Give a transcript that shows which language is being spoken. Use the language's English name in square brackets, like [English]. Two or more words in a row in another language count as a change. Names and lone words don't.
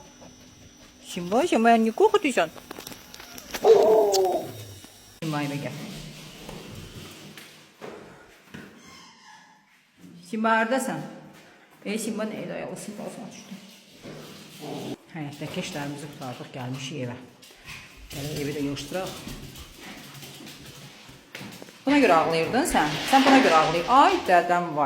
[Turkish] Simba niye korkutuyorsun? Simba eve gel. Simba neredesin? Simba neydi ayağı? Simba falan düştü. Hayattaki işlerimizi kurtardık, gelmişik eve. [Azerbaijani] Gəlin evi də yığışdıraq. Buna görə ağlayırdın sən. Sən buna görə ağlayırdın. Ay dədəm vay.